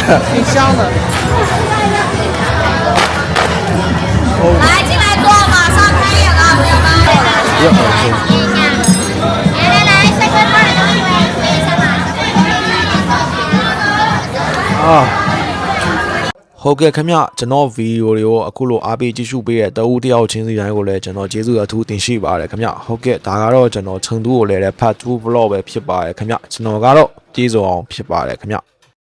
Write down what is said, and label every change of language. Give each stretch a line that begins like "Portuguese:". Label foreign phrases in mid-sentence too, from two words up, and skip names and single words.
Chinese: 挺香的。来进来坐，马上开演了，朋友们。来，帅哥过来等一下嘛。啊。
Burmese: ဟုတ်ကဲ့ခင်ဗျကျွန်တော်ဗီဒီယိုလေးကိုအခုလိုအားပေးကြည့်ရှုပေးတဲ့တဦးတယောက်ချင်းစီတိုင်းကိုလည်းကျွန်တော်ကျေးဇူးအထူးတင်ရှိပါတယ်ခင်ဗျဟုတ်ကဲ့ဒါကတော့ကျွန်တော်成都ကိုလည်း
English: part 2 vlog
Burmese: ပဲဖြစ်ပါတယ်ခင်ဗျကျွန်တော်ကတော့ကျေးဇူးအောင်ဖြစ်ပါတယ်ခင်ဗျ